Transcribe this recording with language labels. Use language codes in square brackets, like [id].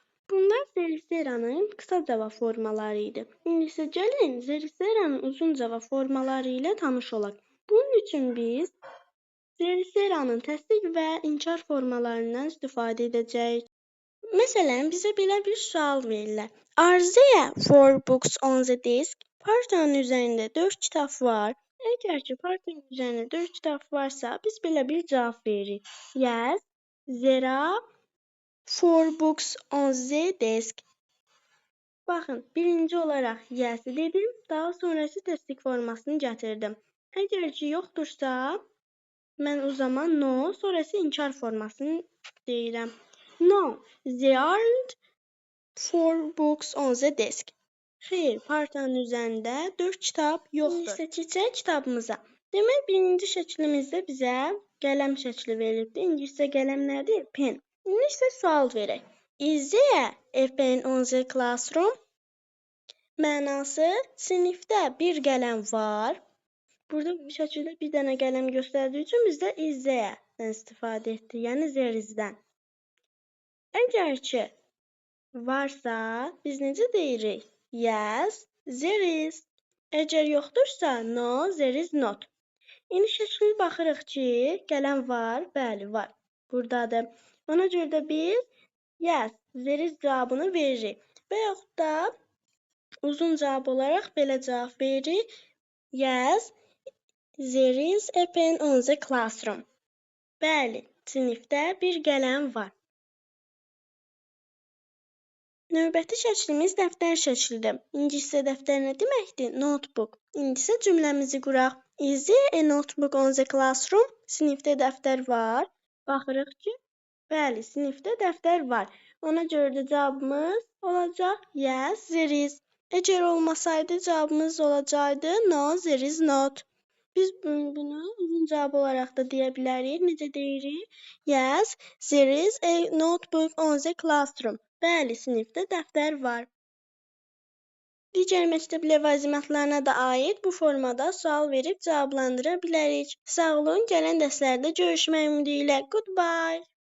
[az] Bunlar zeriz-zeranın qısa cavab formaları idi. İndi isə gəlin, zeriz-zeranın uzun cavab formaları ilə tanış olaq. Bunun üçün biz zeriz-zeranın təsdiq və inkar formalarından istifadə edəcəyik. Məsələn, bizə belə bir sual verirlər. [en] Are there 4 books on the desk? [az] Partanın üzərində 4 kitab var. Əgər ki, partanın üzərində 4 kitab varsa, biz belə bir cavab veririk. [en] Yes, there are 4 books on the desk. [az] Baxın, birinci olaraq yes dedim, daha sonrası təsdiq formasını gətirdim. Əgər ki, yoxdursa, mən o zaman no, sonrası inkar formasını deyirəm. [en] No, there aren't 4 books on the desk. [az] Xeyr, partanın üzərində 4 kitab yoxdur. İndi isə keçək kitabımıza. Demək, birinci şəklimizdə bizə qələm şəkli verilibdir. İndi isə qələm nədir? Pen. İndi isə sual verək. [en] Is there a pen on the classroom? [az] Mənası, sinifdə bir qələm var. Burada bu şəkildə bir dənə qələm göstərdiyi üçün bizdə is there-dən istifadə etdik, yəni zerizdən. Əgər ki, varsa, biz necə deyirik? [en] Yes, there is. [az] Əgər yoxdursa, [en] no, there is not. [az] İndi şəklə baxırıq ki, qələm var, bəli, var. Buradadır. Ona görə də biz [en] yes, there is [az] cavabını veririk. Və yaxud da uzun cavab olaraq belə cavab veririk. [en] Yes, there is a pen on the classroom. [az] Bəli, sinifdə bir qələm var. Növbəti şəklimiz dəftər şəklidir. İndi isə dəftər nə deməkdir? Notebook. İndi isə cümləmizi quraq. [en] Is there a notebook on the classroom? [az] Sinifdə dəftər var. Baxırıq ki, bəli, sinifdə dəftər var. Ona görə də cavabımız olacaq [en] yes, there is. [az] Əgər olmasaydı, cavabımız olacaqdı [en] no, there is not. [az] Biz bunu uzun cavab olaraq da deyə bilərik. Necə deyirik? [en] Yes, there is a notebook on the classroom. [az] Bəli, sinifdə dəftər var. Digər məktəb ləvazimatlarına da aid bu formada sual verib cavablandıra bilərik. Sağ olun, gələn dərslərdə görüşmək ümidi ilə. Goodbye.